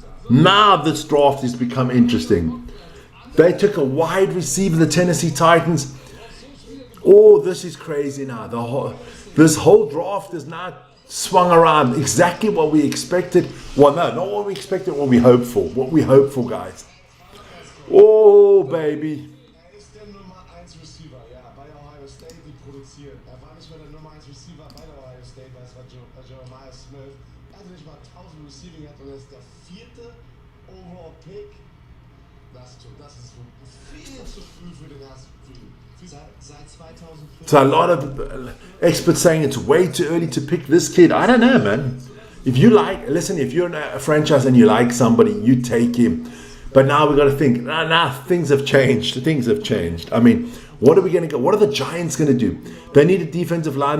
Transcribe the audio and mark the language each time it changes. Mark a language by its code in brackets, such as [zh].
[en] Now this draft has become interesting. They took a wide receiver, the Tennessee Titans. Oh, this is crazy now. This whole draft is now swung around. Exactly what we expected. Well, no, not what we expected, what we hoped for. What we hoped for, guys. Oh, baby. [de] Ist der Nummer 1 Receiver, ja, bei Ohio State, die produzieren. War nicht mehr der Nummer 1 Receiver bei der Ohio State, weil es war Jeremiah Smith. Hatte nicht mal 1000 Receiving gehabt und er ist der 4. Overall Pick. Das ist viel zu früh für den ersten Pick. Seit 2005. [en] So a lot of experts saying it's way too early to pick this kid. I don't know, man. If you're in a franchise and you like somebody, you take him. But now we've got to think, things have changed. Things have changed. I mean, what are we going to go? What are the Giants going to do? They need a defensive line.